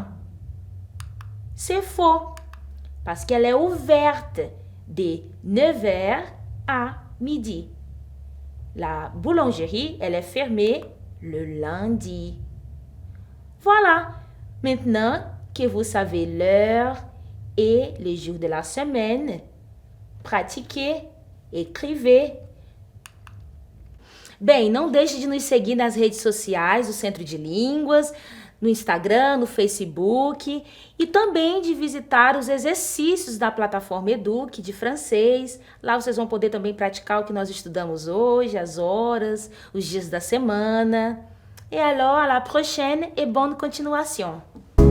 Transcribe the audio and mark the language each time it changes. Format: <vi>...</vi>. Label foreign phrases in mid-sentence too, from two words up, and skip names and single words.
<fr>C'est faux, parce qu'elle est ouverte de 9 heures à midi. La boulangerie, elle est fermée le lundi. Voilà, maintenant que vous savez l'heure et les jours de la semaine, pratiquez, écrevez.</fr> <pt>Bem, não deixe de nos seguir nas redes sociais do Centro de Línguas, no Instagram, no Facebook e também de visitar os exercícios da plataforma Eduque de francês. Lá vocês vão poder também praticar o que nós estudamos hoje, as horas, os dias da semana.</pt> <fr>Et alors, à la prochaine et bonne continuation.</fr>